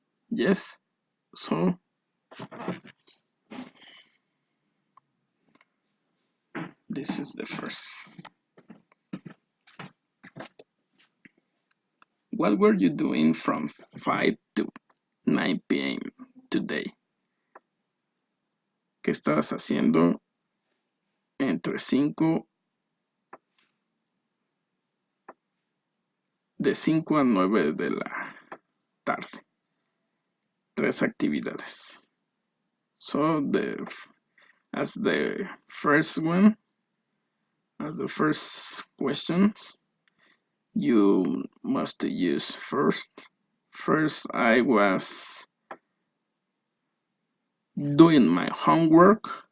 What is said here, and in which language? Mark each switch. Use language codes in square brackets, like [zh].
[en] Yes, so this is the first. What were you doing from 5 to 9 p.m. today? [es] ¿Qué estabas haciendo entre 5 de 5 a 9 de la tarde? 3 actividades. [en] So as the first one, as the first questions, you must use first. First, I was doing my homework.